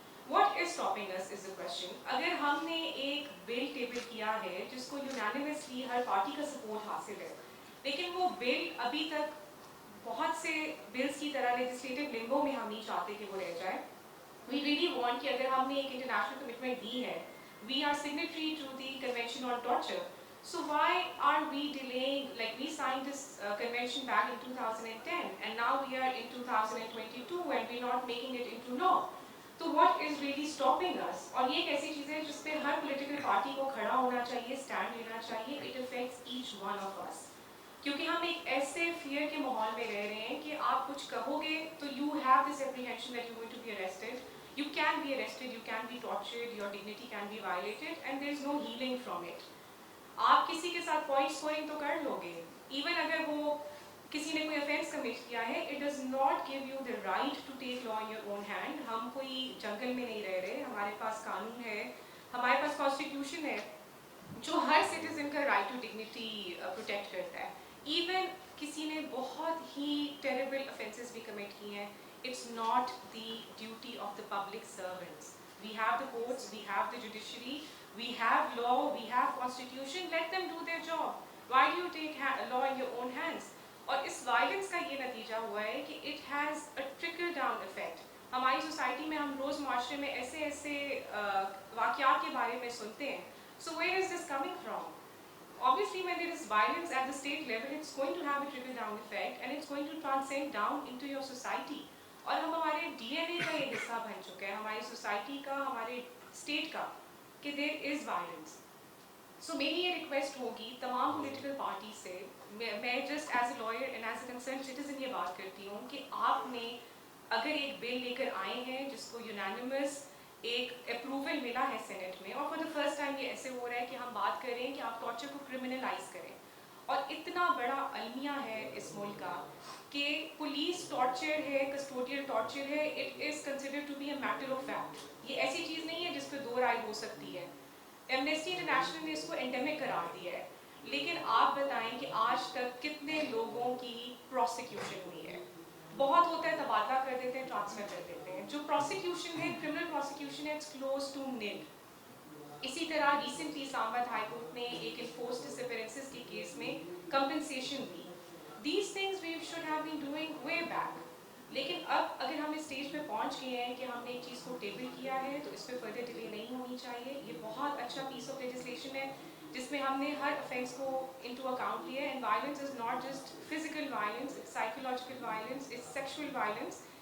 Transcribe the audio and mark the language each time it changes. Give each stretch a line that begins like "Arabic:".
Urdu: What is stopping اس is a question. اگر ہم نے ایک بل ٹیبل کیا ہے جس کو یونانیمسلی ہر پارٹی کا سپورٹ حاصل ہے, لیکن وہ بل ابھی تک بہت سے بلز کی طرح لیجسلیٹو لمبو میں ہم نہیں چاہتے کہ وہ رہ جائے.
English: We really want کہ اگر ہم نے ایک انٹرنیشنل کمٹمنٹ دی ہے, we are signatory to the Convention on Torture. So why are we delaying, like we signed this convention back in 2010 and now we are in 2022 and we're not making it into law. So what is really stopping us?
Urdu: اور یہ ایک ایسی چیز ہے جس پہ ہر political party کو کھڑا ہونا چاہیے, اسٹینڈ لینا چاہیے.
English: It affects each one of us.
Urdu: کیونکہ ہم ایک ایسے فیئر کے ماحول میں رہ رہے ہیں کہ آپ کچھ کہو گے تو you have this apprehension that you're going to be arrested.
English: You can be arrested, you can be tortured, your dignity can be violated, and there is no healing from it.
Urdu: آپ کسی کے ساتھ پوائنٹ اسکورنگ تو کر لو گے, even اگر وہ کسی نے کوئی offense commit کیا ہے, it does not give you the right to take law in your own hand. ہم کوئی جنگل میں نہیں رہ رہے, ہمارے پاس قانون ہے, ہمارے پاس کانسٹیٹیوشن ہے جو ہر سٹیزن کا رائٹ ٹو ڈگنیٹی پروٹیکٹ کرتا ہے. ایون کسی نے بہت ہی ٹیریبل offenses بھی commit کی ہیں, it's not the duty of the public servants.
English: We have the courts, we have the judiciary, we have law, we have constitution. Let them do their job. Why do you take law in your own hands?
Urdu: اور اس violence کا یہ نتیجہ ہوا ہے کہ it has a trickle down effect. ہماری society میں ہم روز معاشرے میں ایسے ایسے واقعات کے بارے میں سنتے ہیں.
English: So where is this coming from? Obviously, when there is violence at the state level, it's going to have a trickle down effect and it's going to transcend down into your society.
Urdu: اور ہم ہمارے D N اے کا یہ حصہ بن چکا ہے, ہماری society کا, ہمارے اسٹیٹ کا, کہ دیر از وائلنس. سو میری یہ ریکویسٹ ہوگی تمام پولیٹیکل پارٹی سے, میں just as a lawyer and as a concern citizen یہ بات کرتی ہوں کہ آپ نے اگر ایک بل لے کر آئے ہیں جس کو یونانیمس ایک اپروول ملا ہے سینٹ میں, اور فار دا فرسٹ ٹائم یہ ایسے ہو رہا ہے کہ ہم بات کریں کہ آپ ٹارچر کو کرمنلائز کریں, اور اتنا بڑا المیہ ہے اس ملک کا کہ پولیس ٹارچر ہے, کسٹوڈیل ٹارچر ہے, it is considered to be a matter of fact. یہ ایسی چیز نہیں ہے جس پہ دو رائے ہو سکتی ہے. ایمنیسٹی انٹرنیشنل نے اس کو اینڈیمک قرار دیا ہے, لیکن آپ بتائیں کہ آج تک کتنے لوگوں کی پروسیکیوشن ہوئی ہے. بہت ہوتا ہے تبادلہ کر دیتے ہیں, ٹرانسفر کر دیتے ہیں. جو پروسیکیوشن ہے, کرمنل پروسیکیوشن ہے, اٹس کلوز ٹو نیل. اسی طرح ریسنٹلی اسلام آباد ہائی کورٹ نے ایک انفورسڈ ڈسپیرنسز کے کیس میں compensation the.
English: These things we should have been doing way back.
Urdu: لیکن اب اگر ہم اس اسٹیج پہ پہنچ گئے ہیں کہ ہم نے ایک چیز کو ٹیبل کیا ہے تو اس پہ فردر ڈیلے نہیں ہونی چاہیے. یہ بہت اچھا پیس آف لیجسلیشن ہے جس میں ہم نے ہر افینس کو انٹو اکاؤنٹ لیا ہے.
English: And violence is not just physical violence, it's psychological violence, it's sexual violence.